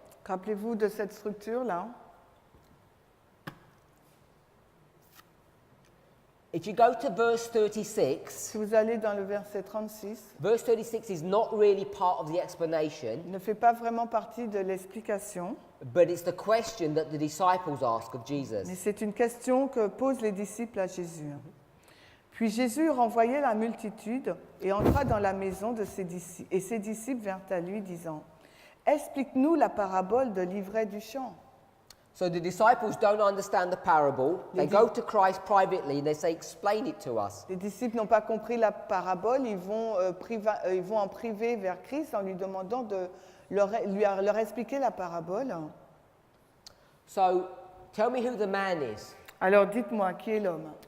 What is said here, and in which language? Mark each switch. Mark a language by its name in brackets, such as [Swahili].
[French] Rappelez-vous de cette structure-là. [English] If you go to verse 36, [French] Si vous allez dans le verset 36, [English] verse 36 is not really part of the explanation, [French] il ne fait pas vraiment partie de l'explication, [English] but it's the question that the disciples ask of Jesus. [French] mais c'est une question que posent les disciples à Jésus. Puis Jésus renvoya la multitude et entra dans la maison de ses disciples, et ses disciples vinrent à lui disant « Explique-nous la parabole de l'ivraie du champ. » [English] So the disciples don't understand the parable. They go to Christ privately and they say, explain it to us. [French] Les disciples n'ont pas compris la parabole, ils vont en privé vers Christ en lui demandant de leur expliquer la parabole. [English] So tell me who the man is. [French] Alors dites-moi, qui est l'homme?